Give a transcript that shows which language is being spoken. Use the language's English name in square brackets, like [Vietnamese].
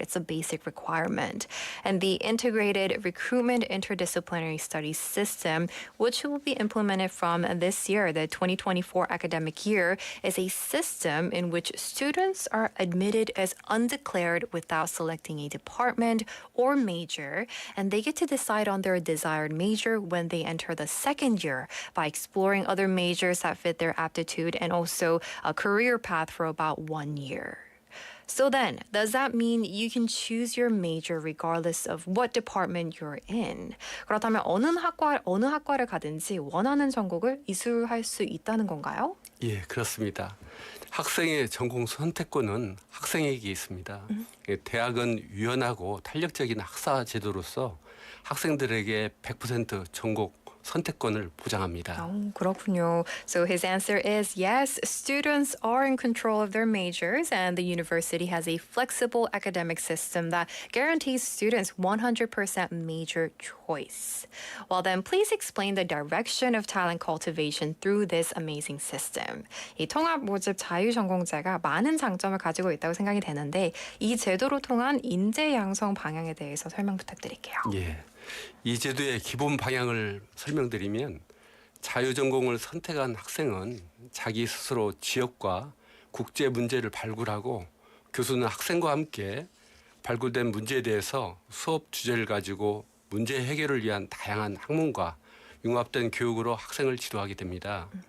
[English] It's a basic requirement. And the integrated recruitment interdisciplinary studies system, which will be implemented from this year, the 2024 academic year, is a system in which students are admitted as undeclared without selecting a department or major, and they get to decide on their desired major when they enter the second year by exploring other majors that fit their aptitude and also a career path for about 1 year. So then, does that mean you can choose your major regardless of what department you're in? [Korean] 그렇다면 어느 학과를 가든지 원하는 전공을 이수할 수 있다는 건가요? 예, 그렇습니다. 학생의 전공 선택권은 학생에게 있습니다. 대학은 유연하고 탄력적인 학사 제도로서 학생들에게 100% 전공 선택권을 보장합니다. 그렇군요. [English] So his answer is yes, students are in control of their majors and the university has a flexible academic system that guarantees students 100% major choice. Well then, please explain the direction of talent cultivation through this amazing system. [Korean] 이 통합모집 자유전공제가 많은 장점을 가지고 있다고 생각이 되는데 이 제도로 통한 인재 양성 방향에 대해서 설명 부탁드릴게요. 예. 이 제도의 기본 방향을 설명드리면 자유전공을 선택한 학생은 자기 스스로 지역과 국제 문제를 발굴하고 교수는 학생과 함께 발굴된 문제에 대해서 수업 주제를 가지고 문제 해결을 위한 다양한 학문과 융합된 교육으로 학생을 지도하게 됩니다.